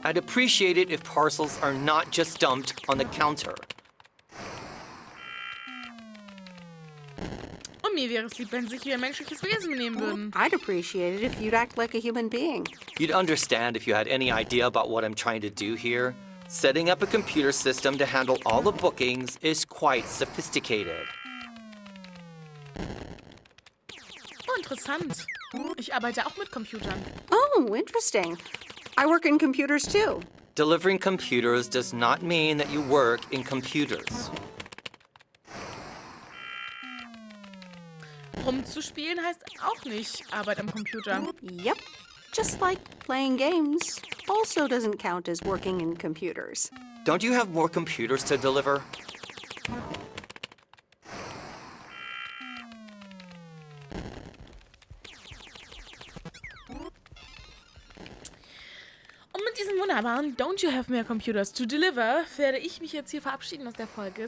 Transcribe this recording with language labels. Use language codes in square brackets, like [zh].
[en] I'd appreciate it if parcels are not just dumped on the counter. [de] Und mir wäre es lieb, wenn Sie sich wie ein menschliches Wesen benehmen würden. [en] I'd appreciate it if you'd act like a human being. You'd understand if you had any idea about what I'm trying to do here. Setting up a computer system to handle all the bookings is quite sophisticated. [de] Oh, interessant. Ich arbeite auch mit Computern. [en] Oh, interesting. I work in computers too. Delivering computers does not mean that you work in computers. [de] Rumzuspielen heißt auch nicht Arbeit am Computer. [en] Yep. Just like playing games also doesn't count as working in computers. Don't you have more computers to deliver? [de] Und mit diesem wunderbaren [en] Don't You Have More Computers to Deliver [de] werde ich mich jetzt hier verabschieden aus der Folge.